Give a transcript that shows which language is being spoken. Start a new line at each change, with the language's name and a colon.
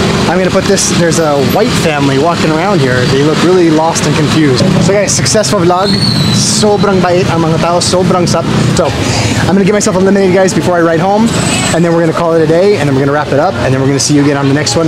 English: I'm gonna put this, there's a white family walking around here. They look really lost and confused. So guys, successful vlog.
Filipino: Sobrang bait ang mga tao, sobrang sap.
English: So, I'm gonna give myself a lemonade guys before I ride home. And then we're gonna call it a day and then we're gonna wrap it up. And then we're gonna see you again on the next one.